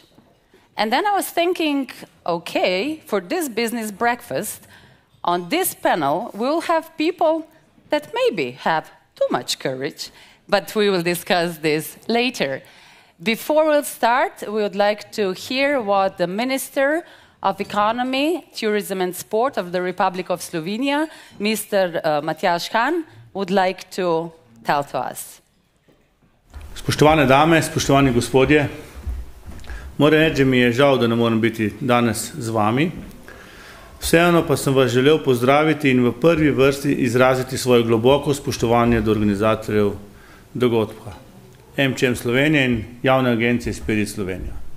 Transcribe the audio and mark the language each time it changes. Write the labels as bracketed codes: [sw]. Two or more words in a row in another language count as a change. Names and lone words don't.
[en] And then I was thinking, okay, for this business breakfast, on this panel, we'll have people that maybe have too much courage, but we will discuss this later. Before we'll start, we would like to hear what the Minister of Economy, Tourism and Sport of the Republic of Slovenia, Mr. Matjaž Han, would like to tell to us. [sl] Spoštovane dame, spoštovani gospodje, moram reči, da mi je žal, da ne morem biti danes z vami. Vseeno pa sem vas želel pozdraviti in v prvi vrsti izraziti svoje globoko spoštovanje do organizatorjev dogodka, AmCham Slovenije in javne agencije Spirit Slovenija.